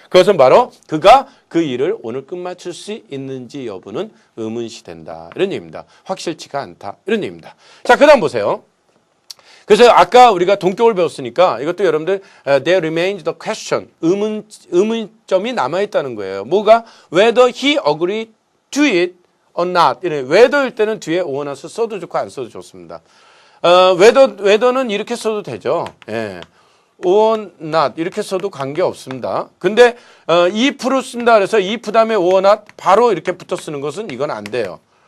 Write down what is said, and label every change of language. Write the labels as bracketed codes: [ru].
[ko] 그것은 바로 그가 그 일을 오늘 끝마칠 수 있는지 여부는 의문시된다. 이런 얘기입니다. 확실치가 않다. 이런 얘기입니다. 자, 그 다음 보세요. 그래서 아까 우리가 동격을 배웠으니까 이것도 여러분들 [en] there remains the question [ko] 의문점이 남아있다는 거예요. 뭐가? [en] whether he agreed to it or not. [ko] whether일 때는 뒤에 or not을 써도 좋고 안 써도 좋습니다. whether는 이렇게 써도 되죠. 예. or not 이렇게 써도 관계 없습니다. 근데 if로 쓴다 그래서 if 다음에 or not 바로 이렇게 붙어 쓰는 것은 이건 안 돼요.